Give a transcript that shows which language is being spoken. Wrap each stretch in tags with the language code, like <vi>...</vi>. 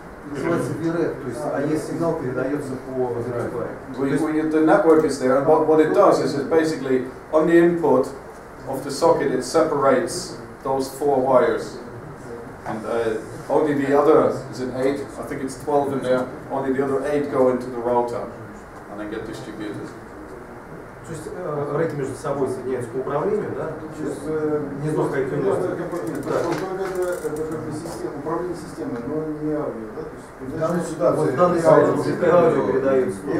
<ru>Называется V-Rec, то есть AES сигнал передается по витой паре.</ru> <en>The network is there, and what it does is it basically on the input of the socket it separates those 4 wires, and only the other is an 8. I think it's 12 in there. Only the other 8 go into the router and then get distributed.</en> <ru>То есть рэки между собой соединяются по управлению, да? Через гнездо в какой-то управление системой, но не аудио, да? В данной ситуации аудио передается.</ru>